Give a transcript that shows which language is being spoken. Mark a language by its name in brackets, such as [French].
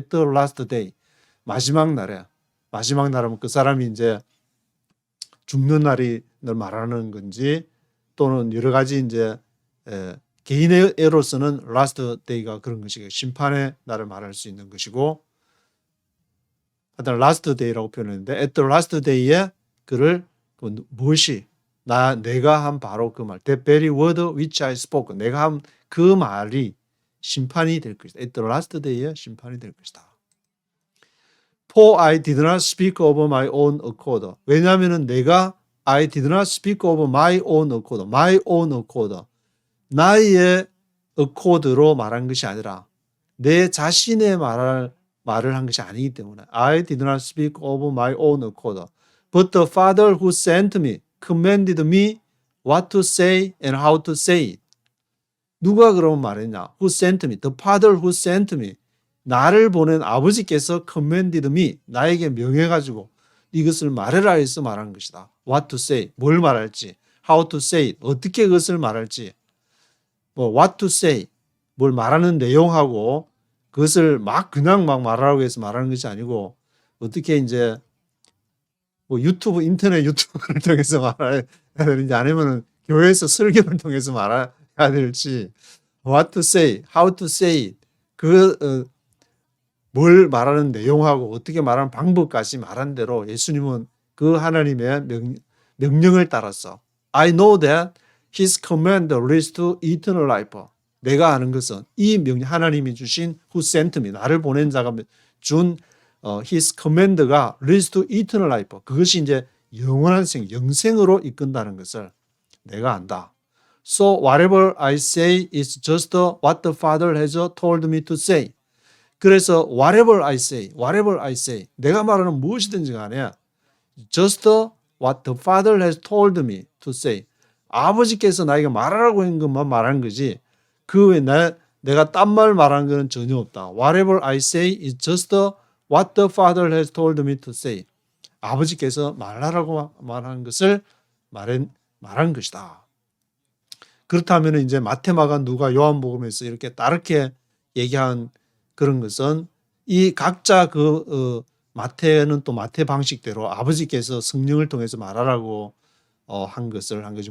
[English] At the last day, [Korean] 마지막 날에, 마지막 날이면 그 사람이 이제 죽는 날이 말하는 건지 또는 여러 가지 이제 개인의 애로서는 last day가 그런 것이고 심판의 날을 말할 수 있는 것이고 하여튼 last day라고 표현했는데 at the last day에 그를 무엇이 내가 한 바로 그 말 [English] that very word which I spoke [Korean] 내가 한 그 말이 심판이 될 것이다. [English] At the last day [Korean] 에 심판이 될 것이다. [English] For I did not speak of my own accord. [Korean] 왜냐하면 내가 [English] I did not speak of my own accord. My own accord. [Korean] 나의 accord로 말한 것이 아니라 내 자신의 말을 한 것이 아니기 때문에 [English] I did not speak of my own accord. But the Father who sent me commanded me what to say and how to say it. [Korean] 누가 그러면 말했냐? [English] Who sent me? The Father who sent me. [Korean] 나를 보낸 아버지께서 [English] commanded me. [Korean] 나에게 명해가지고 이것을 말해라 해서 말한 것이다. [English] What to say. [Korean] 뭘 말할지. [English] How to say it. [Korean] 어떻게 그것을 말할지. [English] what to say. [Korean] 뭘 말하는 내용하고 그것을 그냥 말하라고 해서 말하는 것이 아니고 어떻게 이제 유튜브, 인터넷 유튜브를 통해서 말해야 되는지 아니면은 교회에서 설교를 통해서 말해야 될지 [English] what to say, how to say it. [Korean] 뭘 말하는 내용하고 어떻게 말하는 방법까지 말한 대로 예수님은 그 하나님의 명령을 따라서 [English] I know that His command leads to eternal life. [Korean] 내가 아는 것은 이 명령 하나님이 주신 [English] who sent me [Korean] 나를 보낸 자가 준 His command가 [English] leads to eternal life. [Korean] 그것이 이제 영원한 영생으로 이끈다는 것을 내가 안다. [English] So whatever I say is just what the Father has told me to say. [Korean] 그래서 [English] whatever I say [Korean] 내가 말하는 무엇이든지 간에 [English] just what the Father has told me to say. [Korean] 아버지께서 나에게 말하라고 한 것만 말하는 거지 그 외에 내가 딴 말 말하는 것은 전혀 없다. [English] Whatever I say is just what the Father has told me to say. [Korean] 아버지께서 말하라고 말하는 것을 말한 것이다. 그렇다면 이제 마태마가 누가 요한복음에서 이렇게 다르게 얘기한 그런 것은 이 각자 마태는 또 마태 방식대로 아버지께서 성령을 통해서 말하라고 한 거지.